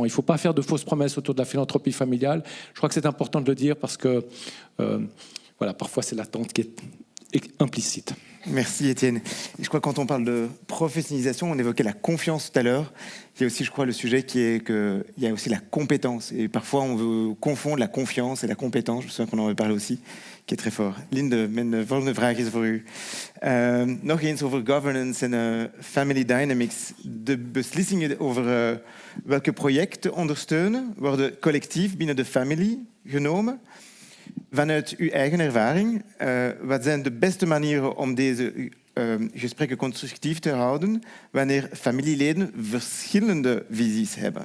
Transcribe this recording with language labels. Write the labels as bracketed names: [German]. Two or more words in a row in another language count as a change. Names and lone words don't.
[French] Il ne faut pas faire de fausses promesses autour de la philanthropie familiale. Je crois que c'est important de le dire parce que parfois c'est l'attente qui est implicite. Merci Étienne. Et je crois que quand on parle de professionnalisation, on évoquait la confiance tout à l'heure. Il y a aussi, je crois, le sujet qui est qu'il y a aussi la compétence. Et parfois, on veut confondre la confiance et la compétence. Je me souviens qu'on en avait parlé aussi, qui est très fort. [Dutch] Linde, mijn volgende vraag is voor u. Nog eens over governance en [English] family dynamics. [Dutch] De beslissingen over welke projecten ondersteunen worden collectief binnen de family genomen. Vanuit uw eigen ervaring, wat zijn de beste manieren om deze gesprekken constructief te houden wanneer familieleden verschillende visies hebben?